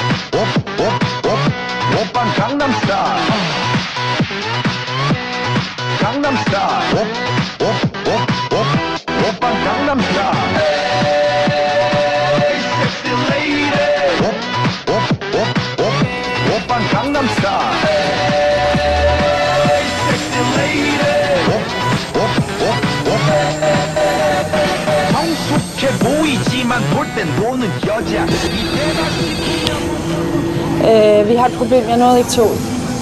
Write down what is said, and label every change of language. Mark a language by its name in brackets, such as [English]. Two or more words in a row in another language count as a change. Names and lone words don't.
[Korean] 오빤 강남 스타일. 강남 스타일. 오빤 강남 스타일. [English] Hey, sexy lady. [Korean] 오빤 강남 스타일. [English] Hey, sexy lady. [Korean] 성숙해 보이지만 볼 땐 노는 여자. [Danish] Vi har et problem, jeg nåede ikke toget.